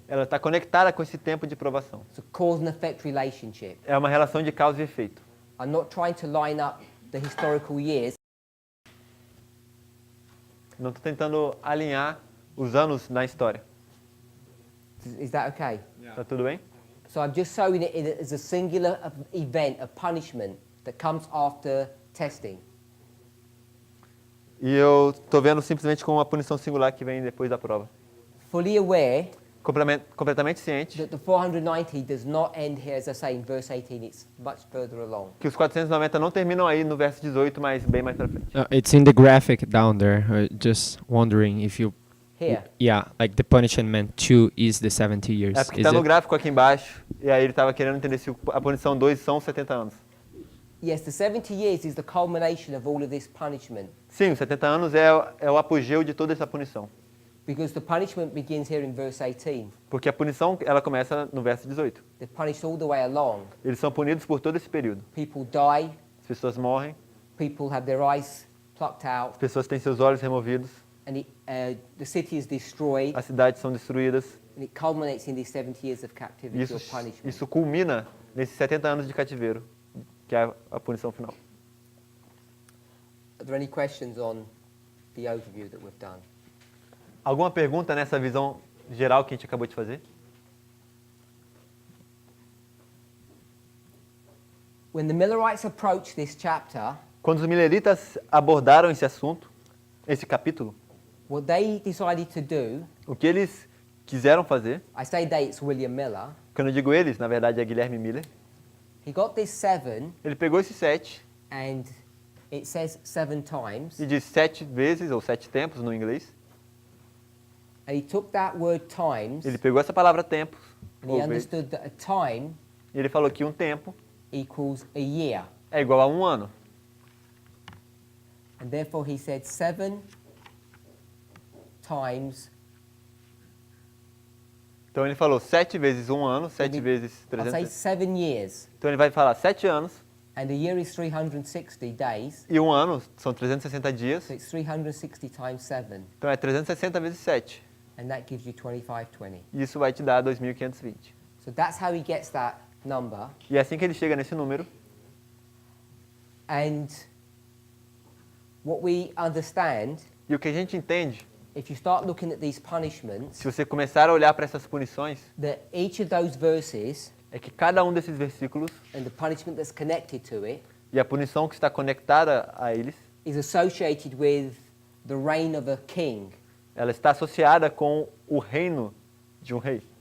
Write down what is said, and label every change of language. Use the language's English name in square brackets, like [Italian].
[Portuguese] ela está conectada com esse tempo de provação. [English] It's a cause and effect relationship. [Portuguese] É uma relação de causa e efeito. [English] I'm not trying to line up the historical years. [Portuguese] Não estou tentando alinhar os anos na história. [English] Is that okay? [Portuguese] Tá tudo bem? [English] So I'm just showing it as a singular event, a punishment that comes after testing. [Portuguese] E eu estou vendo simplesmente como uma punição singular que vem depois da prova. [English] Fully aware [Portuguese] Completamente ciente [English] that the 490 does not end here, as I say, in verse 18. It's much further along. [Portuguese] que os 490 não terminam aí no verso 18, mas bem mais pra frente. [English] It's in the graphic down there. Just wondering if you. Here. Yeah, like the punishment 2 is the 70 years. [Portuguese] É porque [English] Is [Portuguese] está no [English] it? [Portuguese] gráfico aqui embaixo, e aí ele estava querendo entender se a punição 2 são 70 anos. [English] Yes, the 70 years is the culmination of all of this punishment. [Portuguese] Sim, os 70 anos é o apogeu de toda essa punição. [English] Because the punishment begins here in verse 18. [Portuguese] Porque a punição, ela começa no verso 18. [English] They're punished all the way along. [Portuguese] Eles são punidos por todo esse período. [English] People die, [Portuguese] As pessoas morrem, [English] people have their eyes plucked out, [Portuguese] as pessoas têm seus olhos removidos, [English] and the city is destroyed, [Portuguese] as cidades são destruídas. [English] and it culminates in these 70 years of [Portuguese] E [English] captivity or punishment. [Portuguese] isso culmina nesses 70 anos de cativeiro, que é a punição final. [English] Are there any questions on the overview that we've done? [Portuguese] Alguma pergunta nessa visão geral que a gente acabou de fazer? [English] When the Millerites approached this chapter, [Portuguese] Quando os mileritas abordaram esse assunto, esse capítulo, [English] what they decided to do, [Portuguese] o que eles quiseram fazer, [English] I say they, it's William Miller, [Portuguese] quando eu digo eles, na verdade é Guilherme Miller, [English] he got this 7, [Portuguese] ele pegou esse 7 [English] and it says 7 times, [Portuguese] e diz 7 vezes, ou 7 tempos no inglês. [English] and he took that word times, [Portuguese] Ele pegou essa palavra tempos, [English] and he [Portuguese] ou vezes, [English] understood that a time [Portuguese] e ele falou que um tempo [English] equals a year. [Portuguese] é igual a um ano. [English] And therefore he said 7 times, [Portuguese] Então ele falou 7 vezes um ano, 7 vezes [English] I'll say [Portuguese] 300. [English] 7 years, [Portuguese] Então ele vai falar 7 anos, [English] and a year is 360 days, [Portuguese] e um ano são 360 dias, [English] so it's 360 times 7, [Portuguese] então é 360 vezes 7. [English] and that gives you 2520. [Portuguese] E isso vai te dar 2520. [English] So that's how he gets that number. [Portuguese] E é assim que ele chega nesse número. [English] And what we understand, [Portuguese] E o que a gente entende, [English] if you start looking at these punishments, [Portuguese] se você começar a olhar para essas punições, [English] that each of those verses [Portuguese] é que cada um desses versículos [English] and the punishment that's connected to it [Portuguese] e a punição que está conectada a eles, [English] is associated with the reign of a king. [Portuguese] ela está associada com o reino de um rei.